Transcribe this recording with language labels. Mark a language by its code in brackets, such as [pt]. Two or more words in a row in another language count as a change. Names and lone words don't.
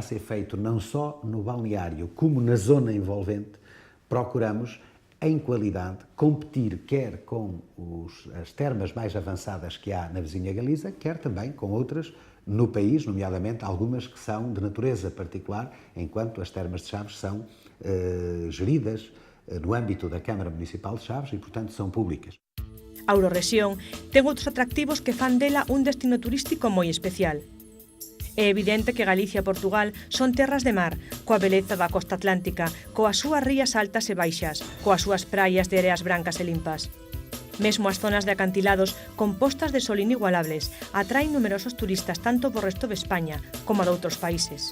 [pt] a ser feito não só no balneário como na zona envolvente, procuramos, em qualidade, competir quer com as termas mais avançadas que há na vizinha Galiza, quer também com outras no país, nomeadamente algumas que são de natureza particular, enquanto as termas de Chaves são geridas no âmbito da Câmara Municipal de Chaves e, portanto, são públicas. [gl] A Eurorrexión ten outros atractivos que fan dela un destino turístico moi especial. É evidente que Galicia e Portugal son terras de mar, coa beleza da costa atlántica, coas súas rías altas e baixas, coas súas praias de areas brancas e limpas. Mesmo as zonas de acantilados compostas de sol inigualables atraen numerosos turistas tanto do resto de España como de outros países.